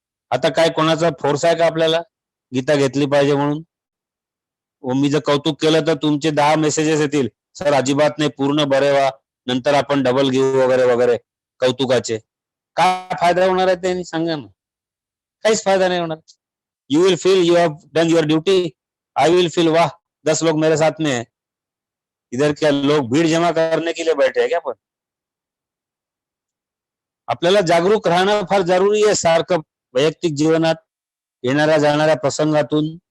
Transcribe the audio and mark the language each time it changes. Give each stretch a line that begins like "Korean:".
Marathi: आता काय कोणाचा फोर्स आहे का आपल्याला गीता घेतली पाहिजे म्हणून? मी जर कौतुक केलं तर तुमचे 10 मेसेजेस येतील, सर अजिबात नाही, पूर्ण बरे व्हा, नंतर आपण डबल घेऊ वगैरे वगैरे कौतुकाचे। काय फायदा होणार आहे त्यांनी सांगा ना? काहीच
Hindi: फायदा नहीं होना।
English: you will feel you have done your duty, I will feel
Hindi: वाह 10 लोग मेरे साथ में है। इधर क्या लोग भीड़ जमा करने के लिए बैठे हैं क्या?
Marathi: पण आपल्याला जागरूक राहणं फार जरुरी आहे, सारखं वैयक्तिक जीवनात येणाऱ्या जाणाऱ्या प्रसंगातून।